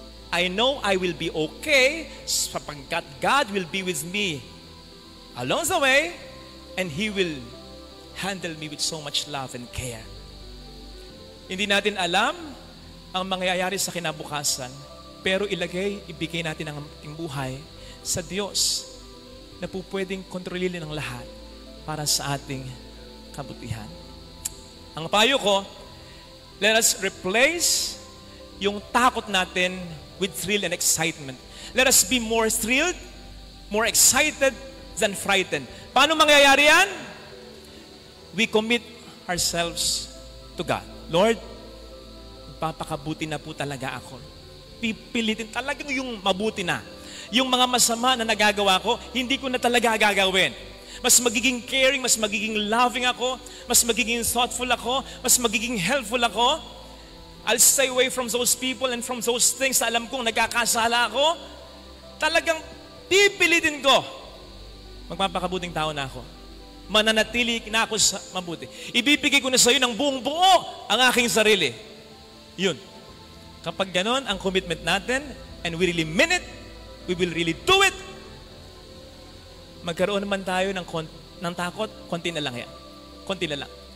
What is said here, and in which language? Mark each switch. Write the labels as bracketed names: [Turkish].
[English] I know I will be okay [Filipino] sapagkat [English] God will be with me along the way and He will handle me with so much love and care. [Filipino] Hindi natin alam ang mangyayari sa kinabukasan, pero ibigay natin ang ating buhay sa Diyos na po pwedeng kontrolin ng lahat para sa ating kabutihan. Ang payo ko, [English] let us replace [Filipino] yung takot natin [English] with thrill and excitement. Let us be more thrilled, more excited than frightened. [Filipino] Paano mangyayari yan? [English] We commit ourselves to God. [Filipino] Lord, magpapakabuti na po talaga ako. Pipilitin talagang yung mabuti na. Yung mga masama na nagagawa ko, hindi ko na talaga gagawin. Mas magiging caring, mas magiging loving ako, mas magiging thoughtful ako, mas magiging helpful ako. [English] I'll stay away from those people and from those things [Filipino] na alam kong nagkakasala ako. Talagang pipilitin ko. Magpapakabuting tao na ako. Mananatili na ako sa mabuti. Ibibigay ko na sa iyo ng buong buo ang aking sarili. Yun. Kapag ganon ang commitment natin [English] and we really mean it, we will really do it, [Filipino] magkaroon naman tayo ng takot, konti na lang yan. Konti na lang.